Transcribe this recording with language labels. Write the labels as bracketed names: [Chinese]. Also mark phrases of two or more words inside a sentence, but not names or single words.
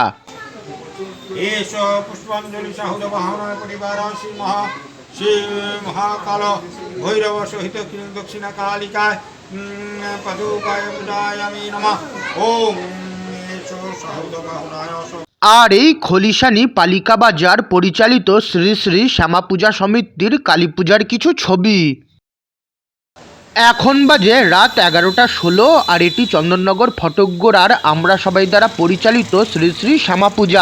[Sanskrit] एष पुष्पाञ्जलिसाहुदवाहनाय परिवार श्री महाकाल भैरव सहित दक्षिणकालिकाय पदुकाय बुधायामि नमः। ओम एष साहुदवाहनाय। [Bangla] আর এই খলিশানি পালিকা বাজার পরিচালিত শ্রী শ্রী শ্যামা পূজা সমিতির কালী পূজার কিছু ছবি। এখন বাজে রাত 11:16 আর এটি চন্দননগর ফটকগোড়ার আমরা সবাই দ্বারা পরিচালিত শ্রী শ্রী শ্যামা পূজা।